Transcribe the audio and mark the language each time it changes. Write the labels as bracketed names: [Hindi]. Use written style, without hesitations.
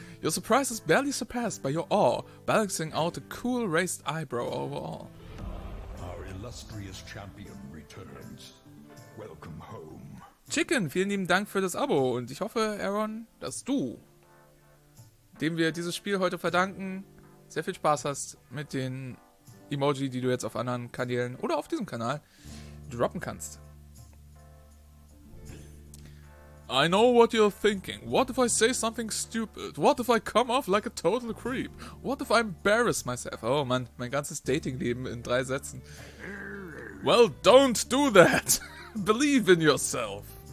[English] Your surprise is barely surpassed by your awe, balancing out a cool raised eyebrow over all. Our illustrious champion returns. Welcome home. [German] Chicken, vielen lieben Dank für das Abo und ich hoffe, Aaron, dass du, dem wir dieses Spiel heute verdanken, sehr viel Spaß hast mit den Emoji, die du jetzt auf anderen Kanälen oder auf diesem Kanal droppen kannst. [English] I know what you're thinking. What if I say something stupid? What if I come off like a total creep? What if I embarrass myself? [German] Oh Mann, mein ganzes Datingleben in 3 Sätzen. [English] Well, don't do that. Believe in yourself.